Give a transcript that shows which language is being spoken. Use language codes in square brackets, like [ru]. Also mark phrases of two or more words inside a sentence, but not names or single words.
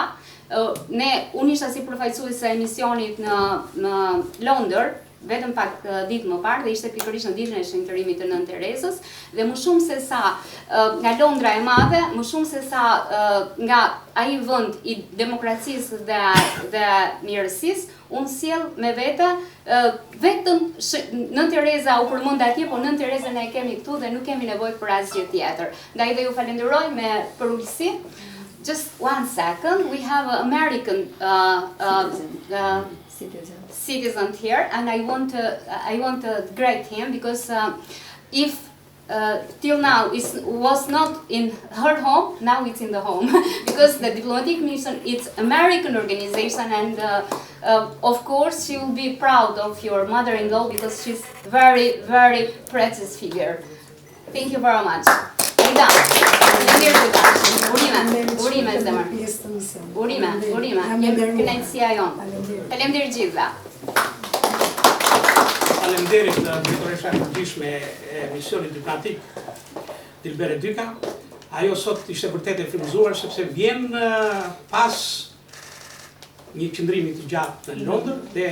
[sq] Unë isha si përfaqësuese e misionit në Londër, vetëm pak ditë më parë dhe ishte pikërisht në ditën e shenjtërimit të Nën Terezës dhe më shumë se sa nga Londra e madhe, më shumë se sa nga ai vend i demokracisë dhe mirësisë, unë sjell me vete vetëm Nën Tereza u përmend atje, por Nën Terezën e kemi këtu dhe nuk kemi nevojë për asgjë tjetër. Ndaj dhe ju falenderoj për ulësi. [en] Just 1 second, we have an American citizen here, and I want to greet him because if till now it was not in her home, now it's in the home because the Diplomatic Mission it's American organization, and of course she will be proud of your mother-in-law because she's very, very precious figure. Thank you very much. [sq] Urime zemër. Urime. Kënaqësia jonë. Faleminderit gjithëve. Faleminderit drejtoresha e përditshme e misionit diplomatik Dilbere Dika ajo sot ishte vërtet e frymëzuar sepse vjen pas një qëndrimi të gjatë në Londër dhe